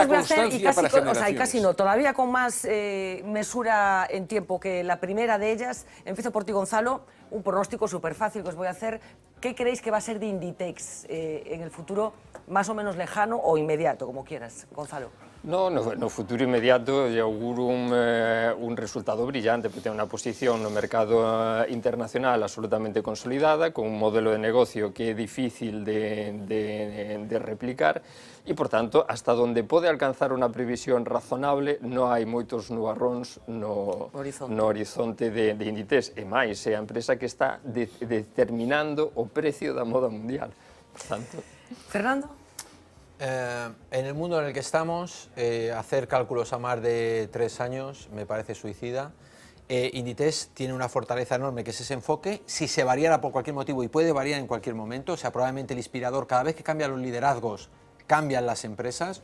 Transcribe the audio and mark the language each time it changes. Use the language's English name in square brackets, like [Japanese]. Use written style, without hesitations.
[Spanish] que os voy a hacer, y constancia para casi generaciones. no, todavía con más mesura en tiempo que la primera de ellas. Empiezo por ti, Gonzalo, un pronóstico súper fácil que os voy a hacer. ¿Qué creéis que va a ser de Inditex en el futuro, más o menos lejano o inmediato, como quieras, Gonzalo? [Galician] No futuro inmediato lle auguro un resultado brillante, porque ten unha posición no mercado internacional absolutamente consolidada, con un modelo de negocio que é difícil de replicar e, por tanto, hasta donde pode alcanzar unha previsión razonable, non hai moitos nubarróns no horizonte de Inditex. E máis, é a empresa que está determinando o precio da moda mundial. Por tanto... [Spanish] Fernando? En el mundo en el que estamos, hacer cálculos a más de 3 años me parece suicida. Inditex tiene una fortaleza enorme que es ese enfoque. Si se variara por cualquier motivo, y puede variar en cualquier momento, o sea, probablemente el inspirador, cada vez que cambian los liderazgos, cambian las empresas.